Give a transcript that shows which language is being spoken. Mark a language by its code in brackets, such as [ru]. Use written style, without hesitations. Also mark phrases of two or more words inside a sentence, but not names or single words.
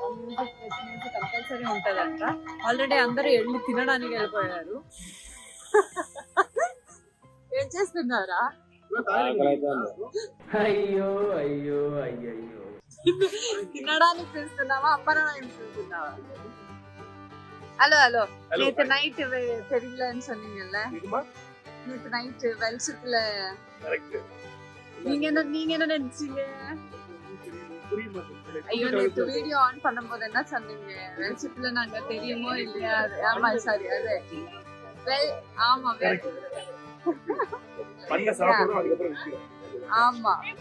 [en] music compulsory [te] ఉంటుందంట. ఆల్రెడీ అందరూ వెళ్ళి తినడానికి వెళ్ళిపోయారు. ఏం చేస్తున్నారా? అయ్యో అయ్యో అయ్యో తినడానికి పిలుస్తున్నావా, అమ్మడానికి పిలుస్తున్నావா? [ta] ஹலோ ஹலோ நேத்து நைட் தெரியலன்னு சொன்னீங்கல்ல, நேத்து நைட் வெளிச்சத்துல நீங்க என்ன நினைச்சீங்க? ஐயோ நேத்து [en] video on [ta] பண்ணும்போது என்ன சொன்னீங்க? வெளிச்சத்துல நாங்க தெரியுமோ இல்லையா? ஆமா சாரி அது ஆமா ஆமா.